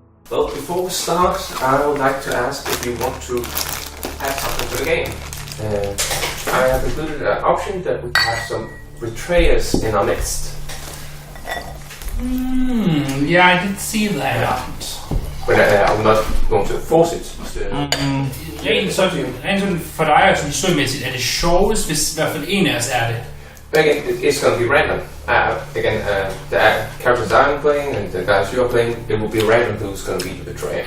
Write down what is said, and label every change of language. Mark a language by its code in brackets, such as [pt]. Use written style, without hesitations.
[en] Well, before we start, I would like to ask if you want to add something to the game. I have included an option that we can have some betrayers in our midst. Yeah, I did see that. But I'm not going to force it. [da] Rent sådan for dig og sådan historiemæssigt er det sjovest, hvis i hvert fald en af os er det. [en] Again, it's going to be random. The characters I'm playing and the guys you're playing, it will be random who's going to be the betrayer.